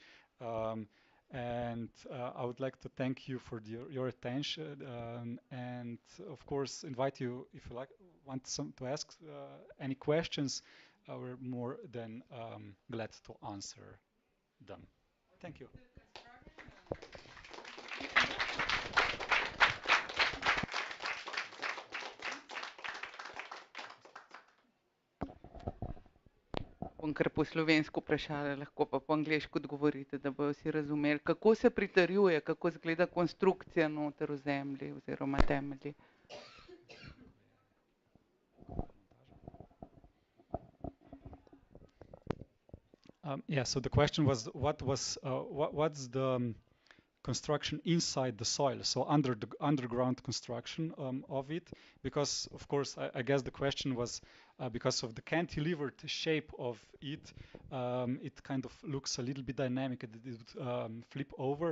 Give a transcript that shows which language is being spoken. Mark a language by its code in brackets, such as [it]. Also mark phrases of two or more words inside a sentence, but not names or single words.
[en] And I would like to thank you for your attention, and of course invite you, if you want to ask any questions, we're more than glad to answer them. Thank you. [sl] Bom kar po slovensko vprašala, lahko pa po angleško odgovorite, da bojo vsi razumeli, kako se pritrjuje, kako izgleda konstrukcija noter v zemlji oziroma temelji. [en] Yeah, so the question was, what's the construction inside the soil, so underground construction of it, because of course I guess the question was because of the cantilevered shape of it, it kind of looks a little bit dynamic, it would flip over.